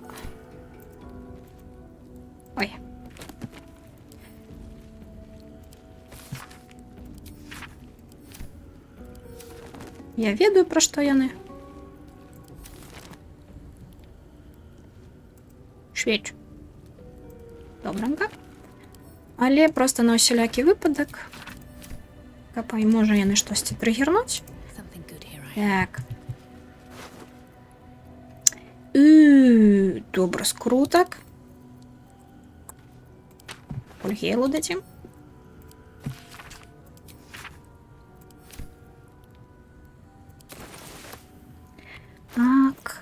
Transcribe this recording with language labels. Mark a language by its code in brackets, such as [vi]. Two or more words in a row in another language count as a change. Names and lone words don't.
[be] Ой. Я ведаю, пра што яны. Швеч. Добранка. Але проста на усялякі выпадак. Капай, можа яны штосьці трыгернуць. [en] Something good here, I [be] Так. Добра, скрутак. Ольгелу дадзім. Так.